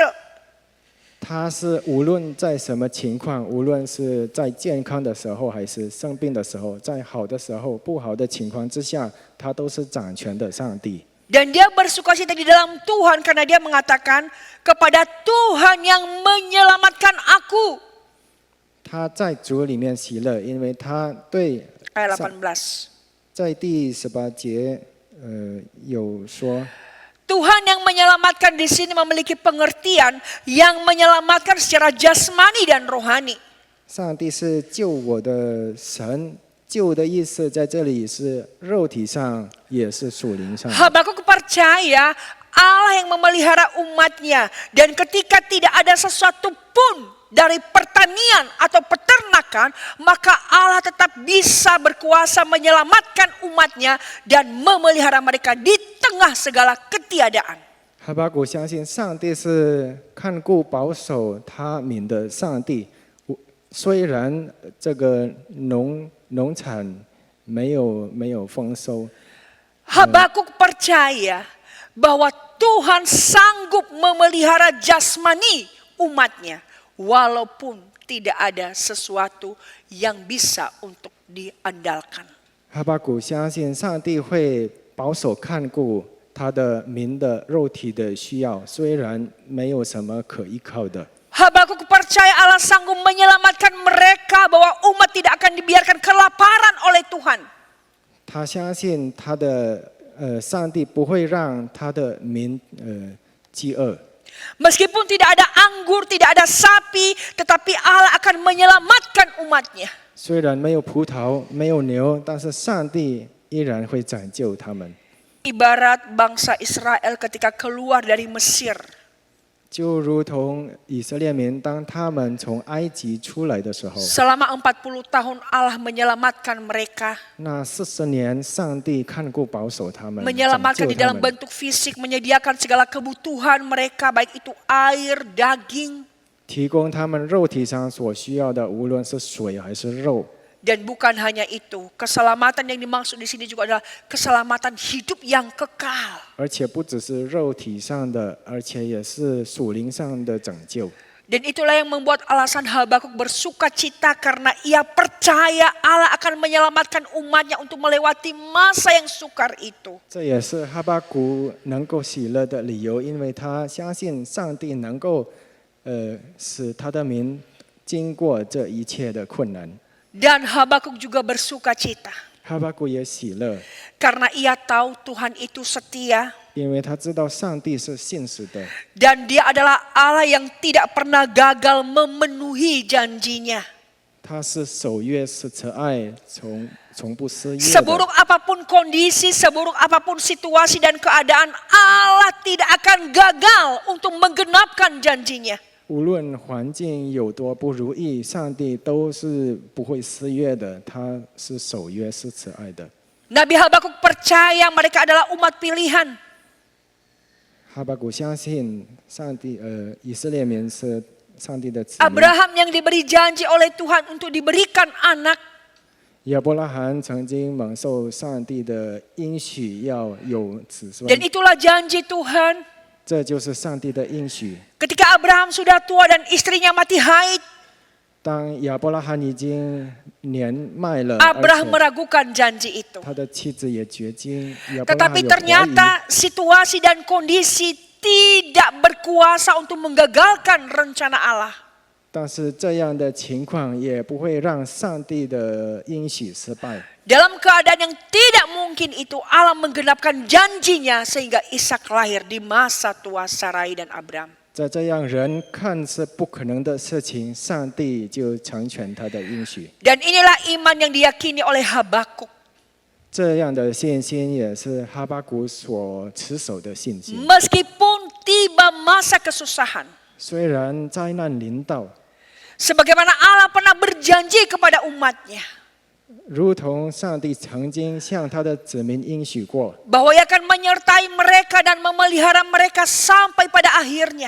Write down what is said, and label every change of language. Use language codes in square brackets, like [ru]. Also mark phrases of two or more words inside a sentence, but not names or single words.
[zh] 他是无论在什么情况，无论是在健康的时候，还是生病的时候，在好的时候、不好的情况之下，他都是掌权的上帝。 [id] Dan dia bersukacita di dalam Tuhan karena dia mengatakan kepada Tuhan yang menyelamatkan aku. [zh] 他在主里面喜乐，因为他对 [id] Ayat 18. [zh] 在第18节有说。 [id] Tuhan yang menyelamatkan di sini memiliki pengertian yang menyelamatkan secara jasmani dan rohani. [zh] 上帝是救我的神，救的意思在这里是肉体上，也是属灵上。 [id] Habakuk percaya Allah yang memelihara umatnya. Dan ketika tidak ada sesuatu pun dari pertanian atau peternakan, maka Allah tetap bisa berkuasa menyelamatkan umatnya dan memelihara mereka di tengah segala ketiadaan. [zh] 哈巴谷相信上帝是看顾保守他民的上帝，虽然这个农产没有丰收， [id] Habakuk percaya bahwa Tuhan sanggup memelihara jasmani umatnya, walaupun tidak ada sesuatu yang bisa untuk diandalkan. [zh] 哈巴谷相信上帝会保守看顾他的民的肉体的需要，虽然没有什么可依靠的。 [id] Habakuk percaya Allah sanggup menyelamatkan mereka, bahwa umat tidak akan dibiarkan kelaparan oleh Tuhan. [zh] 他相信他的上帝不会让他的民饥饿。 [id] Meskipun tidak ada anggur, tidak ada sapi, tetapi Allah akan menyelamatkan umatnya. [zh] 虽然没有葡萄，没有牛，但是上帝依然会拯救他们。 [id] Ibarat bangsa Israel ketika keluar dari Mesir. [zh] 就如同以色列民当他们从埃及出来的时候， [id] Selama 40 tahun Allah menyelamatkan mereka. [zh] 那40年上帝看顾保守他们， [id] Menyelamatkan [zh] 拯 [id] di [zh] 救他 [id] dalam [zh] 们， [id] bentuk fisik, menyediakan segala kebutuhan mereka, baik itu air, daging. [zh] 提供他们肉体上所需要的，无论是水还是肉。 [id] Dan bukan hanya itu, keselamatan yang dimaksud di sini juga adalah keselamatan hidup yang kekal. [zh] 而且不只是肉体上的，而且也是属灵上的拯救。 [id] Dan itulah yang membuat alasan Habakuk bersuka cita, karena ia percaya Allah akan menyelamatkan umatnya untuk melewati masa yang sukar itu. [zh] 这也是哈巴谷能够喜乐的理由，因为他相信上帝能够，使他的民经过这一切的困难。 [id] Dan Habakuk juga bersuka cita, [zh] 哈巴谷也喜乐， [id] karena ia tahu Tuhan itu setia. [zh] 因为他知道上帝是信实的， [id] Dan dia adalah Allah yang tidak pernah gagal memenuhi janjinya. [zh] 他是守约是慈爱，从不失约的。 [id] Seburuk apapun kondisi, seburuk apapun situasi dan keadaan, Allah tidak akan gagal untuk menggenapkan janjinya. [zh] 无论环境有多不如意，上帝都是不会失约的，他是守约是慈爱的。 [id] Nabi Habakuk percaya mereka adalah umat pilihan. [zh] 哈巴谷相信上帝，以色列民是上帝的子民。 [id] Abraham yang diberi janji oleh Tuhan untuk diberikan anak. [zh] 亚伯拉罕曾经蒙受上帝的应许，要有子孙， [id] Dan itulah janji Tuhan. [zh] 这就是上帝的应许。 [id] Ketika Abraham sudah tua dan istrinya mati haid, [zh] 当亚伯拉罕已经年迈了， [id] Abraham [zh] 而且 [id] meragukan janji itu. [zh] 他的妻子也绝经，亚伯拉罕 [id] Tetapi [zh] 有怀疑。 [id] ternyata situasi dan kondisi tidak berkuasa untuk menggagalkan rencana Allah. [zh] 但是这样的情况也不会让上帝的应许失败。 [id] Dalam keadaan yang tidak mungkin itu, Allah menggenapkan janjinya sehingga Ishak lahir di masa tua Sarai dan Abraham. [zh] 在这样人看是不可能的事情，上帝就成全他的应许。 [id] Dan inilah iman yang diyakini oleh Habakuk. [zh] 这样的信心也是哈巴谷所持守的信心。 [id] Meskipun tiba masa kesusahan, [zh] 虽然灾难临到， [id] sebagaimana Allah pernah berjanji kepada umatnya, [zh] 如同上帝曾经向他的子民应许过， [id] bahwa Ia akan menyertai mereka dan memelihara mereka sampai pada akhirnya.